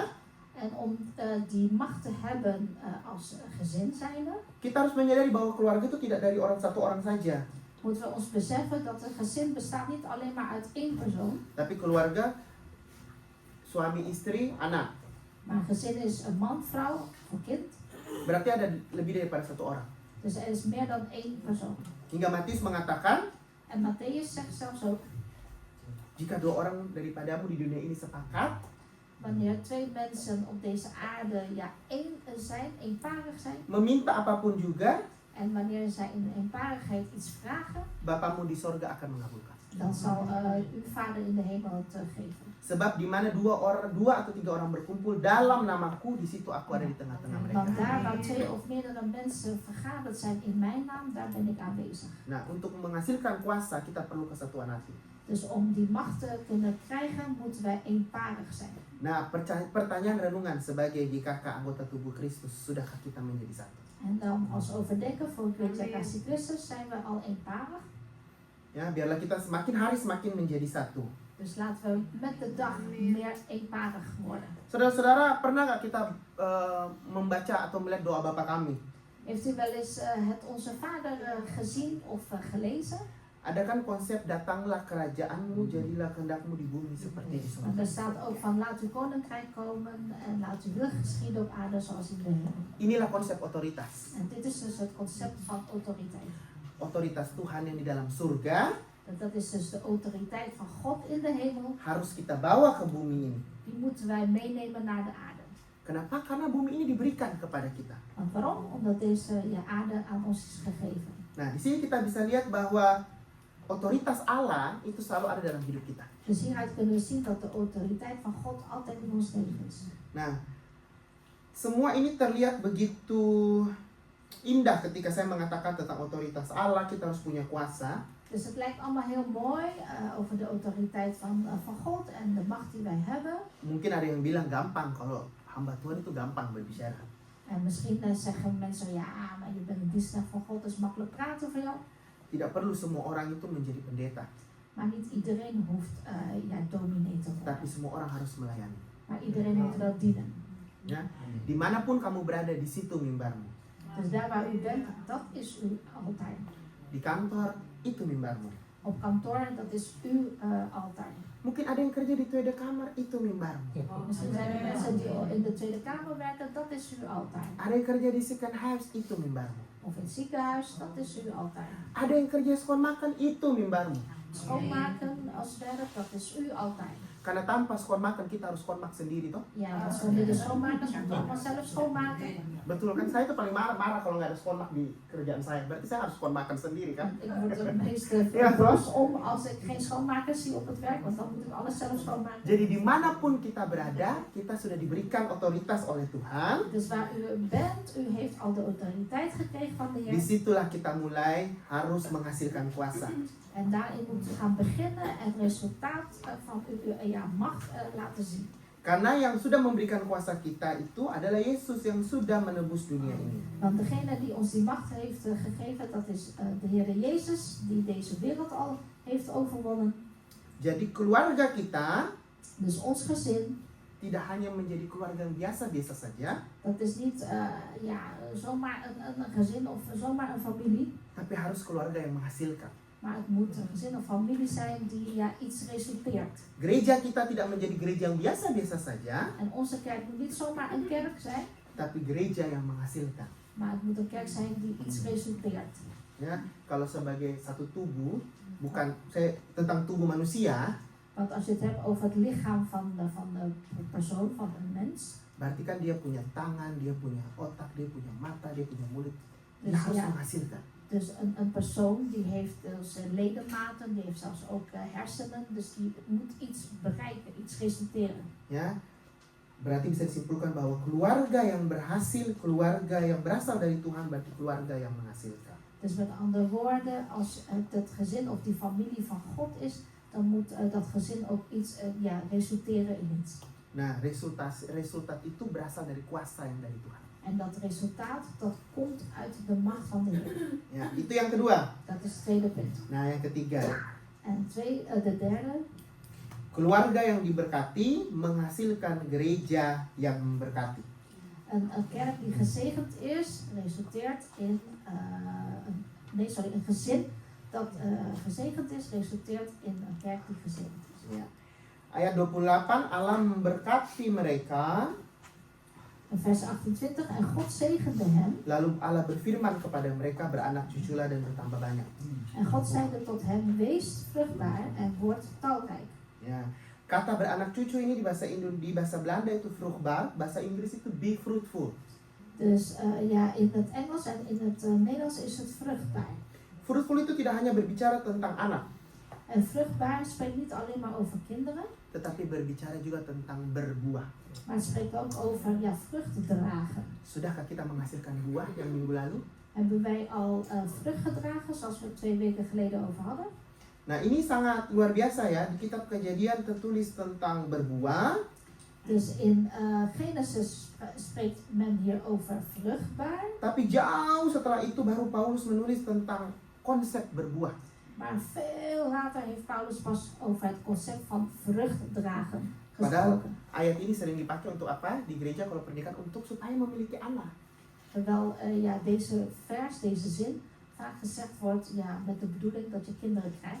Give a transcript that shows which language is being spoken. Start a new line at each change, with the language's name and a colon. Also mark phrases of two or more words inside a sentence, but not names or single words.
Dutch: En om die macht te hebben als gezin zijnde,
Indonesian: kita harus menyadari bahwa keluarga itu tidak dari satu orang saja.
Dutch: moeten we ons beseffen dat een gezin bestaat niet alleen maar uit één persoon.
Indonesian: Tapi keluarga, suami, istri, anak.
Dutch: Maar een gezin is een man, vrouw, een kind.
Indonesian: Berarti ada lebih daripada satu orang.
Dutch: Dus er is meer dan één persoon.
Indonesian: Hingga Matius mengatakan,
Dutch: En Matthäus zegt zelfs ook,
Indonesian: jika 2 orang daripadamu di dunia ini sepakat,
Dutch: wanneer 2 mensen op deze aarde één zijn, eenparig zijn,
Indonesian: meminta apapun juga,
Dutch: en wanneer zij in eenparigheid iets vragen,
Indonesian: Bapamu di sorga akan mengabulkan.
Dutch: dan zal uw vader in de hemel het geven.
Indonesian: Sebab di mana 2 atau 3 orang berkumpul dalam namaku, di situ aku ada di tengah-tengah
Dutch: Want
Indonesian: mereka.
Dutch: daar waar 2 of meerdere mensen vergaderd zijn in mijn naam, daar ben ik aanwezig.
Indonesian: Nah, untuk menghasilkan kuasa kita perlu kesatuan hati.
Dutch: Dus om die macht te kunnen krijgen, moeten wij eenparig zijn.
Indonesian: Nah, pertanyaan renungan sebagai GKK anggota tubuh Kristus, sudahkah kita menjadi satu?
Dutch: En dan als overdenken voor Gereja Kasih Christus zijn we al eenparig.
Indonesian: Ya, biarlah kita semakin hari semakin menjadi satu.
Dutch: Dus laten we met de dag meer eenparig worden.
Indonesian: Saudara-saudara, pernah nggak kita membaca atau melihat doa Bapa kami?
Dutch: Heeft u wel eens het Onze Vader gezien of gelezen?
Indonesian: Ada kan konsep datanglah kerajaanmu, jadilah kehendakmu di bumi seperti di
Dutch: En
Indonesian: surga.
Dutch: er staat ook van laat uw koninkrijk komen en laat uw wil geschieden op aarde zoals in de hemel.
Indonesian: Inilah konsep otoritas.
Dutch: En dit is dus het concept van autoriteit.
Indonesian: Otoritas Tuhan yang di dalam surga
Dutch: Dat is dus de autoriteit van God in de hemel.
Indonesian: harus kita bawa ke bumi ini.
Dutch: Die moeten wij meenemen naar de aarde.
Indonesian: Kenapa? Karena bumi ini diberikan kepada kita.
Dutch: Want waarom? Omdat deze aarde aan ons is gegeven.
Indonesian: Nah, di sini kita bisa lihat bahwa otoritas Allah itu selalu ada dalam hidup kita.
Dutch: Dus hieruit kunnen we zien dat de autoriteit van God altijd in ons leven is.
Indonesian: Nah, semua ini terlihat begitu indah ketika saya mengatakan tentang otoritas Allah, kita harus punya kuasa.
Dutch: Dus het lijkt allemaal heel mooi over de autoriteit van God en de macht die wij hebben.
Indonesian: Mungkin ada yang bilang gampang kalau hamba Tuhan itu gampang berbicara.
Dutch: En misschien zeggen mensen, ja, maar je bent een dienstknecht van God, dus makkelijk praten van jou.
Indonesian: Tidak perlu semua orang itu menjadi pendeta,
Dutch: Maar niet iedereen hoeft dominee te worden.
Indonesian: tapi semua orang harus melayani.
Dutch: Maar iedereen moet wel dienen.
Indonesian: Ya, dimanapun kamu berada, di situ mimbarmu.
Dutch: Dus daar waar u bent, dat is uw altaar.
Indonesian: Di kantor, itu mimbarmu.
Dutch: Op kantoor, dat is uw altaar.
Indonesian: Mungkin ada yang kerja di tweede kamer, itu mimbarmu.
Dutch: Misschien zijn er mensen die in de Tweede Kamer werken, dat is uw altaar.
Indonesian: Ada yang kerja di
English: second house,
Indonesian: itu mimbarmu.
Dutch: Of in het ziekenhuis, dat is uw altaar.
Indonesian: Ada yang kerja schoonmaken, itu mimbarmu.
Dutch: Schoonmaken als werk, dat is uw altaar.
Indonesian: Karena tanpa schoonmaken kita harus schoonmak sendiri toh.
Dutch: Ja, als we de schoonmakers moeten allemaal zelf schoonmaken.
Indonesian: Betul kan, saya itu paling marah kalau nggak ada schoonmak di kerjaan saya. Berarti saya harus schoonmaken sendiri kan.
Dutch: Ik word het meeste Ja, boos om als ik geen schoonmakers zie op het werk, want dan moet ik alles zelf schoonmaken.
Indonesian: Jadi dimanapun kita berada, kita sudah diberikan otoritas oleh Tuhan.
Dutch: Dus waar u bent, u heeft al de autoriteit gekregen van de Heer.
Indonesian: Disitulah kita mulai harus menghasilkan kuasa.
Dutch: En daarin moet u gaan beginnen en het resultaat van uw macht laten zien.
Indonesian: Karena yang sudah memberikan kuasa kita itu adalah Yesus yang sudah menebus dunia ini.
Dutch: Want degene die ons die macht heeft gegeven, dat is de Heer Jezus, die deze wereld al heeft overwonnen.
Indonesian: Jadi keluarga kita
Dutch: Dus ons gezin,
Indonesian: tidak hanya menjadi keluarga yang biasa-biasa saja,
Dutch: dat is niet zomaar een gezin of zomaar een familie.
Indonesian: tapi harus keluarga yang menghasilkan.
Dutch: Maar het moet een gezin of familie zijn die iets resulteert.
Indonesian: Gereja kita tidak menjadi gereja yang biasa-biasa saja,
Dutch: En onze kerk moet niet zomaar een kerk zijn,
Indonesian: tapi gereja yang menghasilkan.
Dutch: maar het moet een kerk zijn die iets resulteert.
Indonesian: Ya, kalau sebagai satu tubuh, bukan saya tentang tubuh manusia,
Dutch: Want als je het hebt over het lichaam van de persoon, van een mens,
Indonesian: berarti kan dia punya tangan, dia punya otak, dia punya mata, dia punya mulut. Dia
Dutch: dus,
Indonesian: harus
Dutch: ja,
Indonesian: menghasilkan.
Dutch: dus een persoon die heeft dus ledematen, die heeft zelfs ook hersenen, dus die moet iets bereiken, iets resulteren.
Indonesian: Ya, berarti bisa disimpulkan bahwa keluarga yang berhasil, keluarga yang berasal dari Tuhan berarti keluarga yang menghasilkan.
Dutch: Dus met andere woorden, als het gezin of die familie van God is, dan moet dat gezin ook iets resulteren in iets.
Indonesian: Nah, resultat itu berasal dari kuasa yang dari Tuhan.
Dutch: En dat resultaat, dat komt uit de macht van de Heer.
Indonesian: Ya, itu yang kedua.
Dutch: Dat is het tweede punt.
Indonesian: Nah, yang ketiga,
Dutch: En de derde,
Indonesian: keluarga yang diberkati menghasilkan gereja yang memberkati.
Dutch: een kerk die gezegend is, resulteert in een gezin dat gezegend is, resulteert in een kerk die gezegend is.
Indonesian: Ya. Ayat 28, Allah memberkati mereka,
Dutch: In vers 28, en God zegende hem,
Indonesian: lalu Allah berfirman kepada mereka, beranak cuculah dan bertambah banyak.
Dutch: en God zeide tot hem, wees vruchtbaar en word talrijk.
Indonesian: Ya. Kata beranak cucu ini di bahasa Belanda itu vruchtbaar, bahasa Inggris itu
English: be fruitful.
Dutch: Dus in het Engels en in het Nederlands is het vruchtbaar.
Indonesian: Fruitful itu tidak hanya berbicara tentang anak,
Dutch: En vruchtbaar spreekt niet alleen maar over kinderen,
Indonesian: tetapi berbicara juga tentang berbuah.
Dutch: maar het spreekt ook over vruchten dragen.
Indonesian: Sudahkah kita menghasilkan buah yang minggu lalu?
Dutch: Hebben wij al vrucht gedragen, zoals we het 2 weken geleden over hadden?
Indonesian: Nah, ini sangat luar biasa ya. Di kitab Kejadian tertulis tentang berbuah,
Dutch: Dus in Genesis spreekt men hier over vruchtbaar,
Indonesian: tapi jauh setelah itu baru Paulus menulis tentang konsep berbuah.
Dutch: maar veel later heeft Paulus pas over het concept van vrucht dragen
Indonesian: Padahal
Dutch: gesproken.
Indonesian: ayat ini sering dipakai untuk apa? Di gereja kalau pernikahan untuk supaya memiliki anak.
Dutch: Terwijl deze vers, deze zin, vaak gezegd wordt met de bedoeling dat je kinderen krijgt.